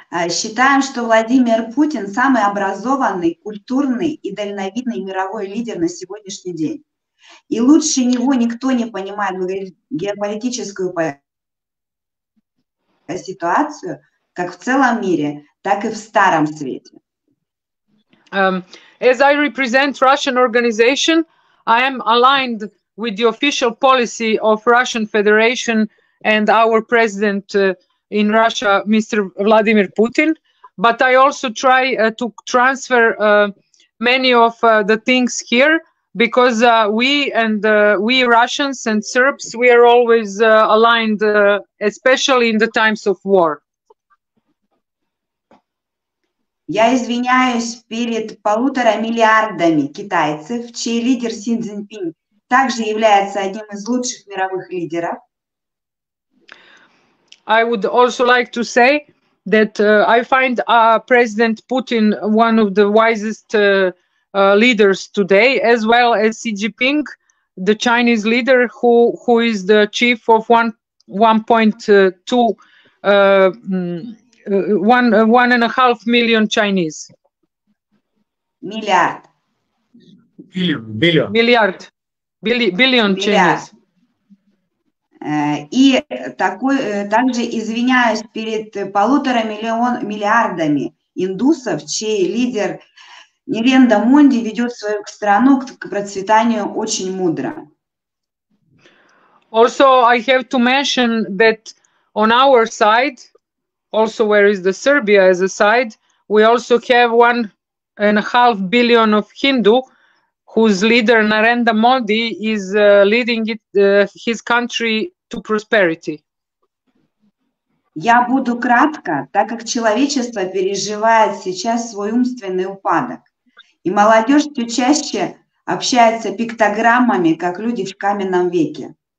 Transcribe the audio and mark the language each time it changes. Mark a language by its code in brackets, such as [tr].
[ru] Считаем, что Владимир Путин самый образованный, культурный и дальновидный мировой лидер на сегодняшний день. И лучше него никто не понимает геополитическую ситуацию, как в целом мире, так и в Старом Свете. [en] As I represent Russian organization, I am aligned with the official policy of Russian Federation and our president in Russia, Mr. Vladimir Putin, but I also try to transfer many of the things here, because we Russians and Serbs, we are always aligned, especially in the times of war. [ru] Я извиняюсь перед 1,5 миллиардами китайцев, чей лидер Си Цзиньпинь также является одним из лучших мировых лидеров. [en] I would also like to say that I find President Putin one of the wisest leaders today, as well as Xi Jinping, the Chinese leader, who is the chief of 1.5 million Chinese. [ru] Миллиард. [en] Billion. Milliard. Billion changes. [ru] И также извиняюсь перед 1,5 миллиардами индусов, чей лидер Нерендра Моди ведет свою страну к процветанию очень мудро. [en] Also, I have to mention that on our side, also where is the Serbia as a side, we also have 1.5 billion of Hindu, whose leader Narendra Modi is leading his country to prosperity. [ru] Я буду кратко, так как человечество переживает сейчас свой умственный упадок, и молодежь все чаще общается пиктограммами, как люди в каменном веке.